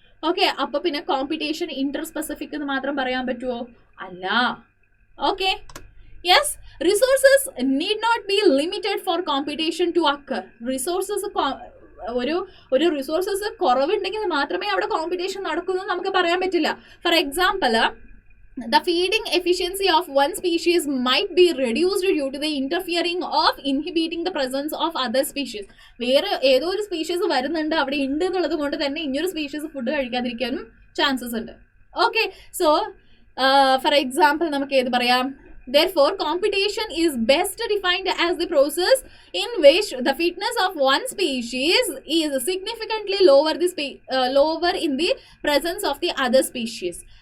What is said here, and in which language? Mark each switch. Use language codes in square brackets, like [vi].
[ml] Okay, അപ്പോൾ പിന്നെ competition interspecific എന്ന് മാത്രം പറയാൻ പറ്റുമോ? അല്ല. [en] Okay, yes, resources need not be limited for competition to occur. [ml] Resources ഒരു റിസോഴ്സസ് കുറവുണ്ടെങ്കിൽ മാത്രമേ അവിടെ കോമ്പറ്റീഷൻ നടക്കൂ നമുക്ക് പറയാൻ പറ്റില്ല. [en] For example, the feeding efficiency of one species might be reduced due to the interfering of inhibiting the presence of other species. [ml] വേറെ ഏതോ ഒരു സ്പീഷീസ് വരുന്നുണ്ട്, അവിടെ ഉണ്ട് എന്നുള്ളത് കൊണ്ട് തന്നെ ഇനിയൊരു സ്പീഷീസ് ഫുഡ് കഴിക്കാതിരിക്കാനും ചാൻസസ് ഉണ്ട്. ഓക്കെ, സോ ഫോർ എക്സാമ്പിൾ നമുക്ക് ഏത് പറയാം? [en] Therefore, competition is best defined as the process in which the fitness of one species is significantly lower in the presence of the other species.